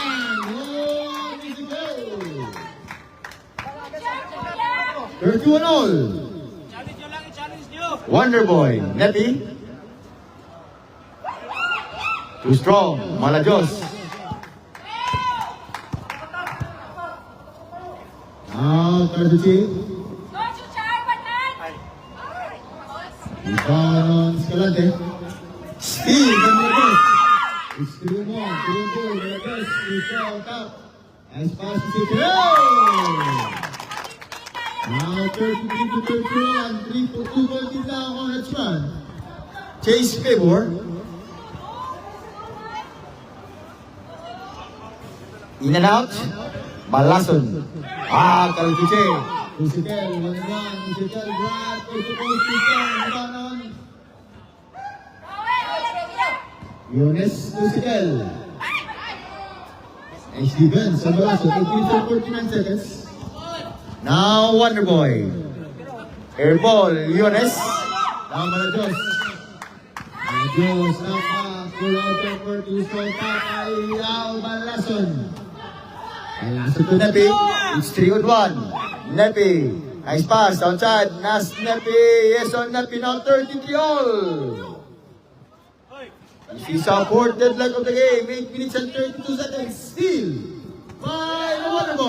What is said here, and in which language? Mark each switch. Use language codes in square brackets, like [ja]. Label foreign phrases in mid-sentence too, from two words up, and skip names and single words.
[en] 31 all. Wonder Boy, Nepi. Too strong, Malajos. Now, Carducci. Go, Chuchay, Batan! Ibanon Escalante. Steve, Malajos. Steve mo, Malajos. Steve top. As fast as he can. Now 33 to 31, 3 for 2 goals in down on its run. Chase Favor. In and out. Balason. Kalkiche. Tusikel, 1-1. Tusikel, grab. Tusikel, Ibanon. Yunes, Tusikel. And Steven, sa Balason. 3 for 49 seconds. Now, Wonder Boy. Air ball, Yunes. Now, Malajos. Malajos, now pull out over to Sota. Ayaw, Balason. Balason to Nepi. It's 3-1. Nepi. Nice pass, outside. Nas Nepi. Yes, on Nepi. Now, 33 all. This is our fourth deadlock of the game. 8 minutes and 32 seconds. Still by the Wonder Boy.